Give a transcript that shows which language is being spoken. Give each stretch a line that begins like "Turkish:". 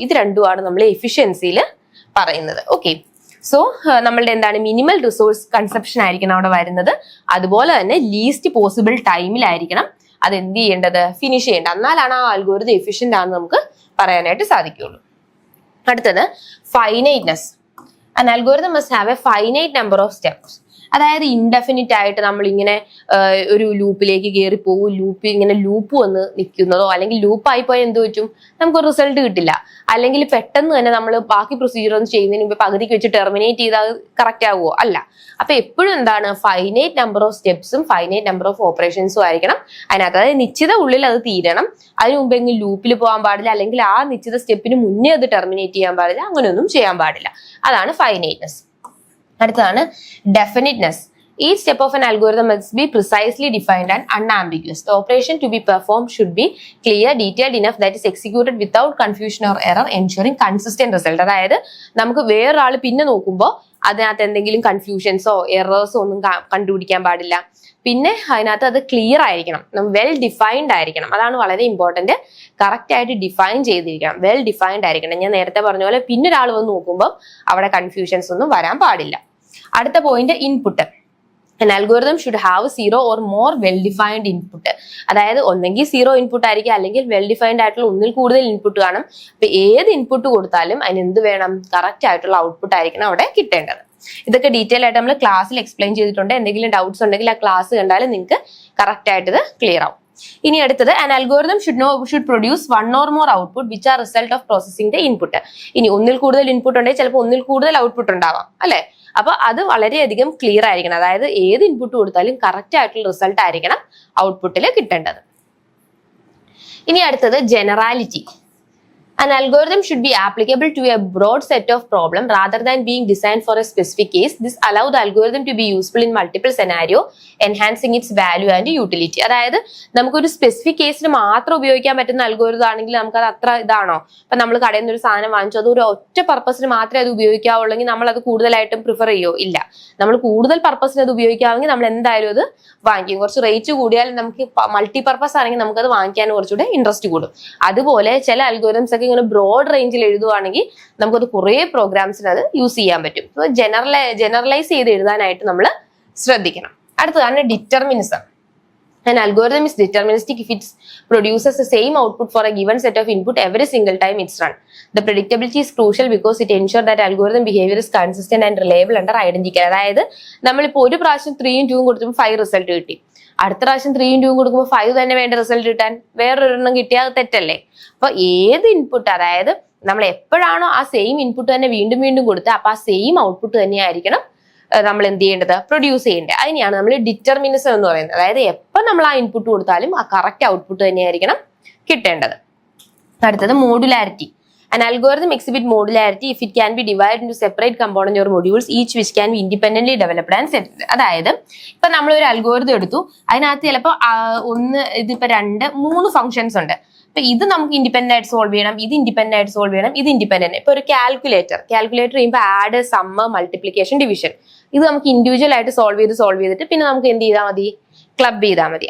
Malayalam: ഇത് രണ്ടുമാണ് നമ്മൾ എഫിഷ്യൻസിയിൽ പറയുന്നത്. ഓക്കെ, സോ നമ്മളുടെ എന്താണ്? മിനിമൽ റിസോഴ്സ് കൺസപ്ഷൻ ആയിരിക്കണം അവിടെ വരുന്നത്. അതുപോലെ തന്നെ ലീസ്റ്റ് പോസിബിൾ ടൈമിലായിരിക്കണം അത് എന്ത് ചെയ്യേണ്ടത്? ഫിനിഷ് ചെയ്യേണ്ടത്. എന്നാലാണ് ആ അൽഗോരിതം എഫിഷ്യന്റ് ആണെന്ന് നമുക്ക് പറയാനായിട്ട് സാധിക്കുകയുള്ളൂ. അടുത്തത് finiteness.
English: An algorithm must have a finite number of steps.
Malayalam: അതായത് ഇൻഡെഫിനിറ്റ് ആയിട്ട് നമ്മൾ ഇങ്ങനെ ഒരു ലൂപ്പിലേക്ക് കയറി പോകും, ഇങ്ങനെ ലൂപ്പ് വന്ന് നിൽക്കുന്നതോ അല്ലെങ്കിൽ ലൂപ്പായി പോയാൽ എന്ത് പറ്റും? നമുക്ക് റിസൾട്ട് കിട്ടില്ല. അല്ലെങ്കിൽ പെട്ടെന്ന് തന്നെ നമ്മൾ ബാക്കി പ്രൊസീജിയർ ഒന്നും ചെയ്യുന്നതിന് മുമ്പ് പകുതിക്ക് വെച്ച് ടെർമിനേറ്റ് ചെയ്താൽ കറക്റ്റ് ആവുമോ? അല്ല. അപ്പൊ എപ്പോഴും എന്താണ്? Finite number of സ്റ്റെപ്സും finite number of ഓപ്പറേഷൻസും ആയിരിക്കണം അതിനകത്ത്. അതായത് നിശ്ചിത ഉള്ളിൽ അത് തീരണം. അതിന് മുമ്പ് എങ്കിലും ലൂപ്പിൽ പോകാൻ പാടില്ല, അല്ലെങ്കിൽ ആ നിശ്ചിത സ്റ്റെപ്പിന് മുന്നേ അത് ടെർമിനേറ്റ് ചെയ്യാൻ പാടില്ല, അങ്ങനെയൊന്നും ചെയ്യാൻ പാടില്ല. അതാണ് ഫൈനൈറ്റ്നെസ്. അടുത്തതാണ് ഡെഫിനിറ്റ്നെസ്.
English: Each step of an algorithm must be precisely defined and unambiguous. The operation to be performed should be clear, detailed enough that is executed without confusion or error, ensuring consistent result.
Malayalam: അതായത് നമുക്ക് വേറൊരാൾ പിന്നെ നോക്കുമ്പോൾ അതിനകത്ത് എന്തെങ്കിലും കൺഫ്യൂഷൻസോ എറേഴ്സോ ഒന്നും കണ്ടുപിടിക്കാൻ പാടില്ല. പിന്നെ അതിനകത്ത് അത് ക്ലിയർ ആയിരിക്കണം, വെൽ ഡിഫൈൻഡ് ആയിരിക്കണം. അതാണ് വളരെ ഇമ്പോർട്ടന്റ്. കറക്റ്റ് ആയിട്ട് ഡിഫൈൻ ചെയ്തിരിക്കണം, വെൽ ഡിഫൈൻഡ് ആയിരിക്കണം. ഞാൻ നേരത്തെ പറഞ്ഞ പോലെ പിന്നെ ഒരാൾ വന്ന് നോക്കുമ്പോൾ അവിടെ കൺഫ്യൂഷൻസ് ഒന്നും വരാൻ പാടില്ല. അടുത്ത point input.
English: An algorithm should have 0 or more well-defined input.
Malayalam: അതായത് ഒന്നെങ്കിൽ 0 ഇൻപുട്ട് ആയിരിക്കും, അല്ലെങ്കിൽ വെൽ ഡിഫൈൻഡ് ആയിട്ടുള്ള ഒന്നിൽ കൂടുതൽ ഇൻപുട്ട് കാണും. അപ്പൊ ഏത് ഇൻപുട്ട് കൊടുത്താലും അതിന് എന്ത് വേണം? കറക്റ്റ് ആയിട്ടുള്ള ഔട്ട്പുട്ട് ആയിരിക്കണം അവിടെ കിട്ടേണ്ടത്. ഇതൊക്കെ ഡീറ്റെയിൽ ആയിട്ട് നമ്മൾ ക്ലാസ്സിൽ എക്സ്പ്ലെയിൻ ചെയ്തിട്ടുണ്ട്. എന്തെങ്കിലും ഡൗട്ട്സ് ഉണ്ടെങ്കിൽ ആ ക്ലാസ് കണ്ടാൽ നിങ്ങൾക്ക് കറക്റ്റ് ആയിട്ട് ഇത് ക്ലിയർ ആവും. ഇനി അടുത്തത്,
English: an algorithm should produce one or more output which are result of processing the input.
Malayalam: ഇനി ഒന്നിൽ കൂടുതൽ ഇൻപുട്ട് ഉണ്ടെങ്കിൽ ചിലപ്പോൾ ഒന്നിൽ കൂടുതൽ ഔട്ട്പുട്ട് ഉണ്ടാവാം അല്ലെ. അപ്പൊ അത് വളരെയധികം ക്ലിയർ ആയിരിക്കണം. അതായത് ഏത് ഇൻപുട്ട് കൊടുത്താലും കറക്റ്റ് ആയിട്ടുള്ള റിസൾട്ട് ആയിരിക്കണം ഔട്ട്പുട്ടിൽ കിട്ടേണ്ടത്. ഇനി അടുത്തത് generality.
English: An algorithm should be applicable to a broad set of problems rather than being designed for a specific case. This allows the algorithm to be useful in multiple scenarios, enhancing its value and utility.
Malayalam: അതായത് നമുക്കൊരു specific കേസിന് മാത്രം ഉപയോഗിക്കാൻ പറ്റുന്ന algorithm ആണെങ്കിൽ നമുക്കത് അത്ര ഇതാണോ? അപ്പൊ നമ്മൾ കടയിൽ നിന്ന് ഒരു സാധനം വാങ്ങിച്ചു, അത് ഒരു ഒറ്റ പർപ്പസിന് മാത്രമേ അത് ഉപയോഗിക്കാവുള്ളെങ്കിൽ നമ്മൾ അത് കൂടുതലായിട്ടും പ്രിഫർ ചെയ്യോ? ഇല്ല. നമ്മൾ കൂടുതൽ പർപ്പസിന് അത് ഉപയോഗിക്കാമെങ്കിൽ നമ്മൾ എന്തായാലും അത് വാങ്ങിക്കും. കുറച്ച് റേറ്റ് കൂടിയാൽ നമുക്ക് മൾട്ടി പർപ്പസ് ആണെങ്കിൽ നമുക്കത് വാങ്ങിക്കാൻ കുറച്ചുകൂടെ ഇൻട്രസ്റ്റ് കൂടും. അതുപോലെ ചില അൽഗോരിതംസ് ഒക്കെ ഇങ്ങനെ ബ്രോഡ് റേഞ്ചിൽ എഴുതുവാണെങ്കിൽ നമുക്കത് കുറെ പ്രോഗ്രാംസിന് അത് യൂസ് ചെയ്യാൻ പറ്റും. അപ്പൊ ജനറലൈസ് ചെയ്ത് എഴുതാനായിട്ട് നമ്മൾ ശ്രദ്ധിക്കണം. അടുത്തതാണ് determinism.
English: An algorithm is deterministic if it produces the same output for a given set of input every single time it's run. The predictability is crucial because it ensures that algorithm behavior is consistent and reliable under identical.
Malayalam: അതായത് നമ്മളിപ്പോൾ ഒരു പ്രാവശ്യം 3 ഉം 2 ഉം കൊടുക്കുമ്പോൾ 5 result കിട്ടി, അടുത്ത പ്രാവശ്യം 3 ഉം 2 ഉം കൊടുക്കുമ്പോൾ 5 തന്നെ വേണ്ട റിസൾട്ട് കിട്ടാൻ, വേറൊരെണ്ണം കിട്ടിയാൽ അത് തെറ്റല്ലേ? അപ്പൊ ഏത് ഇൻപുട്ട്, അതായത് നമ്മൾ എപ്പോഴാണോ ആ സെയിം ഇൻപുട്ട് തന്നെ വീണ്ടും വീണ്ടും കൊടുത്തത് അപ്പൊ ആ സെയിം ഔട്ട്പുട്ട് തന്നെയായിരിക്കണം നമ്മൾ എന്ത് ചെയ്യേണ്ടത്? പ്രൊഡ്യൂസ് ചെയ്യേണ്ടത്. അതിനെയാണ് നമ്മൾ ഡിറ്റർമിനിസം എന്ന് പറയുന്നത്. അതായത് എപ്പോൾ നമ്മൾ ആ ഇൻപുട്ട് കൊടുത്താലും ആ കറക്റ്റ് ഔട്ട്പുട്ട് തന്നെയായിരിക്കണം കിട്ടേണ്ടത്. അടുത്തത് modularity.
English: An algorithm exhibits modularity if it can be divided into separate components or modules, each which can be independently developed and set.
Malayalam: അതായത് ഇപ്പൊ നമ്മൾ ഒരു അൽഗോരിതം എടുത്തു, അതിനകത്ത് ചിലപ്പോൾ ഇതിപ്പോ 2, 3 ഫംഗ്ഷൻസ് ഉണ്ട്. അപ്പൊ ഇത് നമുക്ക് ഇൻഡിപെൻഡന്റ് ആയിട്ട് സോൾവ് ചെയ്യണം, ഇത് ഇൻഡിപെൻഡന്റ് ആയിട്ട് സോൾവ് ചെയ്യണം, ഇത് ഇൻഡിപെൻഡന്റ്. ഇപ്പൊ ഒരു കാൽക്കുലേറ്റർ ചെയ്യുമ്പോൾ ആഡ്, സമ്മ്, മൾട്ടിപ്ലിക്കേഷൻ, ഡിവിഷൻ ഇത് നമുക്ക് ഇൻഡിവിജ്വൽ ആയിട്ട് സോൾവ് ചെയ്തിട്ട് പിന്നെ നമുക്ക് എന്ത് ചെയ്താൽ മതി? ക്ലബ് ചെയ്താൽ മതി.